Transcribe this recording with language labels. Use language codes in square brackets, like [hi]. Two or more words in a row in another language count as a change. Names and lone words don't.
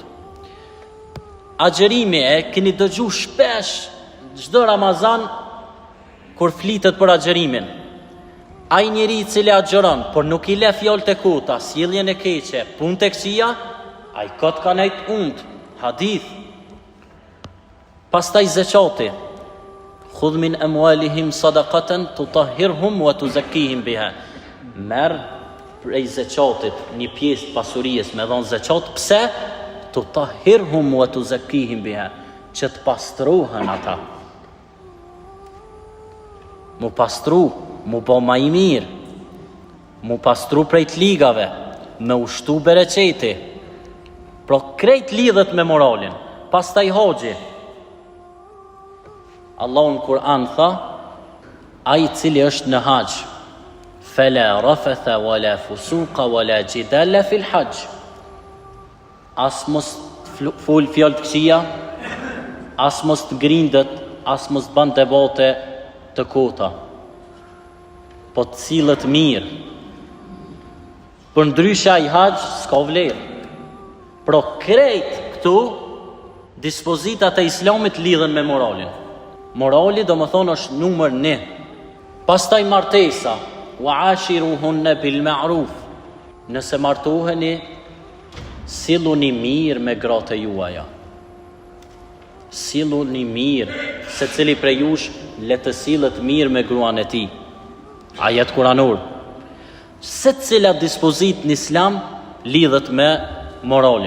[sq] Agjerimi e keni dëgju shpesh çdo Ramazan kur flitet për agjerimin. Ai njeri I cili agjeron, por nuk I le fjalë të kota, sjelljen e keqe, punë të këqija, ai kot ka nejt und, hadith. Pastaj zekati. [ar] خذ من أموالهم صدقة تطهرهم وتزكيهم بها. [sq] Merr prej zekatit një pjesë pasurisë me dhon zekat, pse? [ar] تطهرهم وتزكيهم بها, [sq] që të pastrohen ata. Mu pastru, mu bo ma I mirë, mu pastru prej të ligave, me ushtu bereqeti. Pro krejt lidhet me moralin. Pastaj hoxhi. Allahu në Kur'an tha, ai cili është në hax, [ar] فلا رفث ولا فسوق ولا جدال في الحج. [sq] As mos ful fjalë të këqija, as mos të grindet, as mos bën debate të kota, po të cilët mirë. Për ndryshe ai hax s'ka vlerë. Pro krejt këtu dispozitat e Islamit lidhen me moralin. Morali do më thonë është numër 1. Pastaj martesa, [ar] وعاشروهن بالمعروف. [sq] Nëse martoheni, silluni mirë me gratë juaja. Silluni mirë, secili prej jush le të sillet mirë me gruan e tij. Ajet kuranor. Secila dispozit në Islam lidhet me moralin.